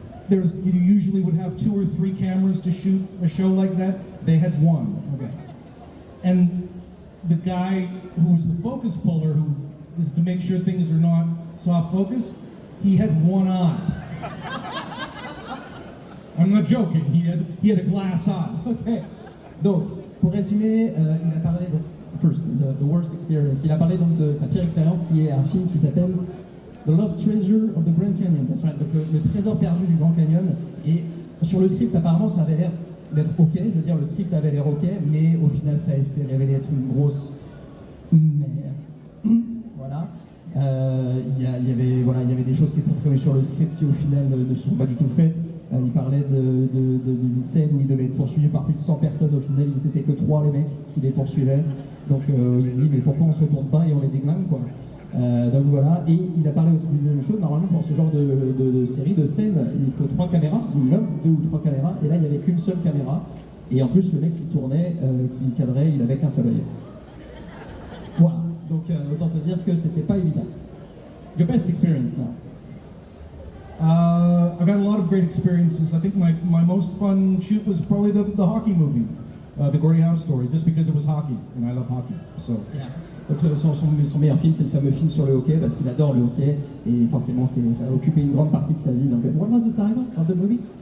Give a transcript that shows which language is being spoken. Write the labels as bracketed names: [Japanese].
[English] You usually would have 2 or 3 cameras to shoot a show like that. They had 1. Okay. And the guy who was the focus puller, who is to make sure things are not soft focus, he had 1 eye. I'm not joking. He had a glass eye. Okay. [French] Donc, pour résumer, il a parlé [English] the worst experience. [French] Il a parlé donc de sa pire expérience, qui est un film qui s'appelle The Lost Treasure of the Grand Canyon. [English] That's right. [French] Donc le trésor perdu du Grand Canyon. Et sur le script, apparemment, ça avait l'air d'être ok. Je veux dire, le script avait l'air ok, mais au final, ça s'est révélé être une grosse merde. Voilà. Il y avait des choses qui étaient prévues sur le script qui au final ne se sont pas du tout faites. Il parlait d'une scène où il devait être poursuivi par plus de 100 personnes. Au final, ils étaient que 3 les mecs qui les poursuivaient. Donc il se dit mais pourquoi on se retourne pas et on les déglingue quoi. Donc voilà. Et il a parlé aussi d'une deuxième chose. Normalement pour ce genre de série, de scène, il faut 3 caméras, minimum 2 ou 3 caméras. Et là il n'y avait qu'une seule caméra. Et en plus le mec qui tournait, qui cadrait, il avait qu'un seul œil. Voilà. Donc autant te dire que c'était pas évident. [English] Your best experience now. I've had a lot of great experiences. I think my most fun shoot was probably the hockey movie, the Gordie Howe story, just because it was hockey, and I love hockey. So. Yeah. [French] Donc son meilleur film, c'est le fameux film sur le hockey, parce qu'il adore le hockey, et forcément ça a occupé une grande partie de sa vie. Donc, [English] what was the title of the movie?